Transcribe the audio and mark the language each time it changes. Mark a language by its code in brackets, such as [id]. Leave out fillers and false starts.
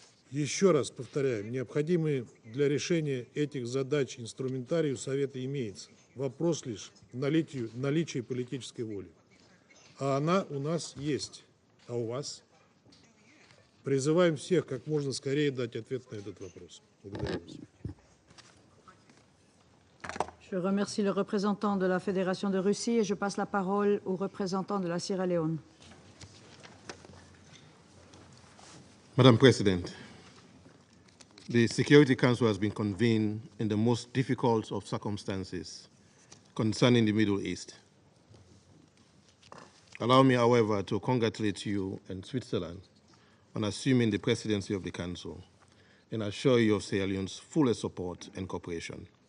[ru] Еще раз повторяем, необходимый для решения этих задач инструментарий у Совета имеется. Вопрос лишь в наличии политической воли. А она у нас есть. А у вас? Призываем всех как можно скорее дать ответ на этот вопрос. Благодарю вас. [fr] Je remercie le représentant de la Fédération de Russie et je passe la parole au représentant de la Sierra Leone. [en] Madam President, the Security Council has been convened in the most difficult of circumstances concerning the Middle East. Allow me, however, to congratulate you and Switzerland on assuming the presidency of the Council and assure you of Sierra Leone's fullest support and cooperation.